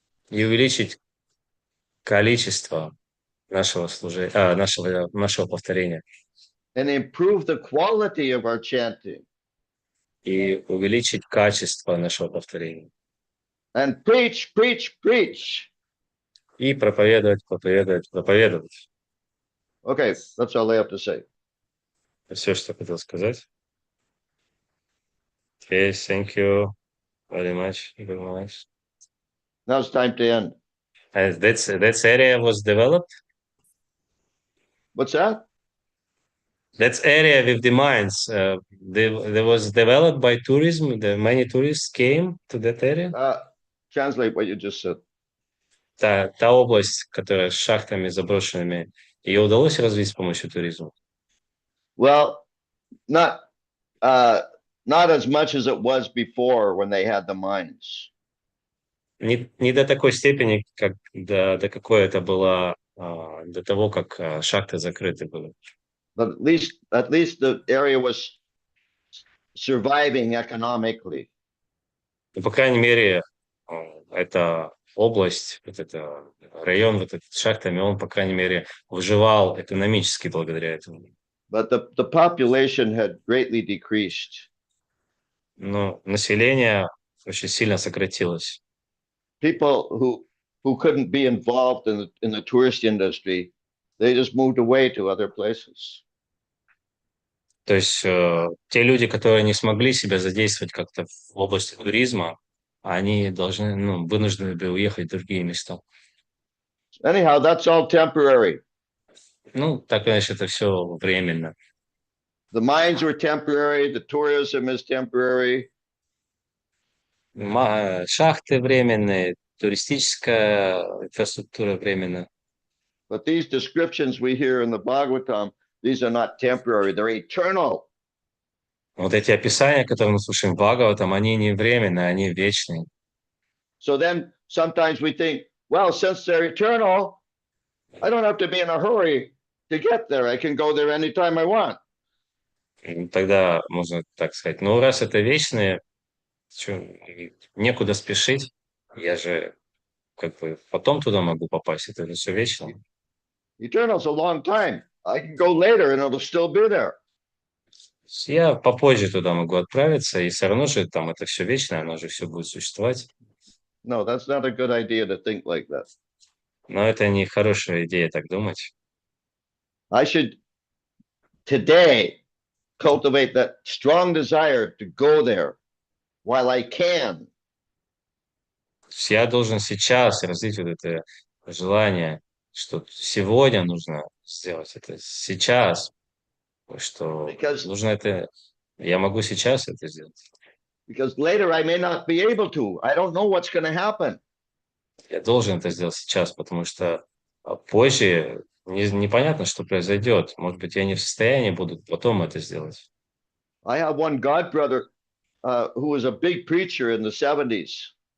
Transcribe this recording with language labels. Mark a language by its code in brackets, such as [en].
[ru] И увеличить количество нашего служения, нашего повторения. [en] And improve the quality of our chanting. [ru] И увеличить качество нашего повторения. [en] And preach, preach, preach. [ru] И проповедовать, проповедовать, проповедовать. [en] Okay, that's all I have to say. [ru] Все, что хотел сказать. [en] Okay, thank you very much. Very much. Now it's time to end. And that area was developed. What's that? That area with the mines, there was developed by tourism. Many tourists came to that area. Translate what you just said. [ru] Та область, которая с шахтами заброшенными, ее удалось развить с помощью туризма? [en] Well, not as much as it was before when they had the mines. [ru] Не до такой степени, как до какой это было до того, как шахты закрыты были. [en] But at least the area was surviving economically. [ru] И, по крайней мере, эта область, вот это район, вот этот с шахтами, он, по крайней мере, выживал экономически благодаря этому. [en] But the population had greatly decreased. [ru] Но население очень сильно сократилось. [en] People who couldn't be involved in the tourist industry, they just moved away to other places. [ru] То есть те люди, которые не смогли себя задействовать как-то в области туризма, они должны, вынуждены были уехать в другие места. [en] Anyhow, that's all temporary. [ru] Так иначе это все временно. [en] The mines were temporary, the tourism is temporary. [ru] Шахты временные, туристическая инфраструктура временная. [en] But these descriptions we hear in the Bhagavatam, these are not temporary, they're eternal. [ru] Вот эти описания, которые мы слушаем в Бхагаватам, они не временные, они вечные. [en] So then sometimes we think, well, since they're eternal, I don't have to be in a hurry to get there. I can go there anytime I want. [ru] Тогда можно так сказать, раз это вечные, некуда спешить, я же потом туда могу попасть, это же все вечно. [en] Eternal's a long time. I can go later and it'll still be there. [ru] Я попозже туда могу отправиться, и все равно же там это все вечное, оно же все будет существовать. [en] No, that's not a good idea to think like that. [ru] Но это не хорошая идея так думать. [en] I should today cultivate that strong desire to go there while I can. [ru] Я должен сейчас развить вот это желание, что сегодня нужно сделать это, сейчас, что нужно это, я могу сейчас это сделать. [en] Because later I may not be able to. I don't know what's going to happen. [ru] Я должен это сделать сейчас, потому что позже непонятно, что произойдет. Может быть, я не в состоянии буду потом это сделать. [en] I have one god brother who was a big preacher in the 70s.